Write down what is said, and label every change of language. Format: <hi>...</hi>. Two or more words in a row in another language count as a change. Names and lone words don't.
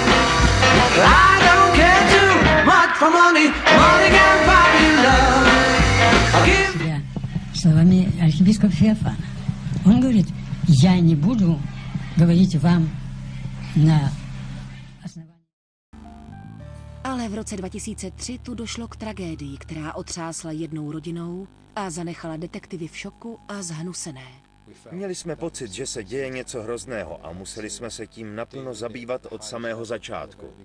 <en>I don't care too much for money. Money can buy me love.</en> <ru>Словами архиепископа Феофана. Он говорит, я не буду говорить вам на основании.</ru> <cs>Ale v roce 2003 tu došlo k tragédii, která otřásla jednou rodinou a zanechala detektivy v šoku a zhnusené. Měli jsme pocit, že se děje něco hrozného a museli jsme se tím naplno zabývat od samého začátku.</cs>